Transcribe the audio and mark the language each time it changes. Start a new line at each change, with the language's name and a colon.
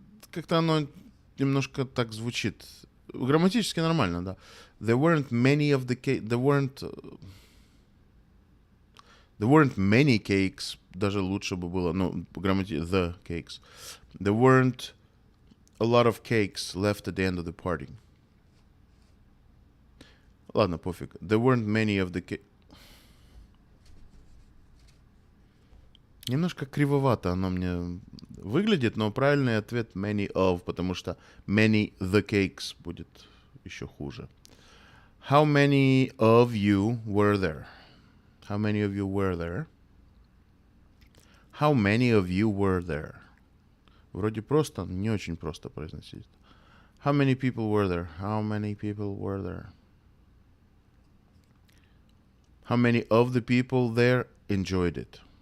Russian: Как-то оно немножко так звучит. Грамматически нормально, да.
English: There weren't many of the cakes. There weren't many cakes.
Russian: Даже лучше бы было, ну,
English: the cakes. There weren't a lot of cakes left at the end of the party.
Russian: Ладно, пофиг.
English: There weren't many of the cakes.
Russian: Немножко кривовато оно мне выглядит, но правильный ответ
English: many of,
Russian: потому что
English: many the cakes
Russian: будет еще хуже.
English: How many of you were there? How many of you were there? How many of you were there?
Russian: Вроде просто, не очень просто произносить.
English: How many people were there? How many people were there? How many of the people there enjoyed it?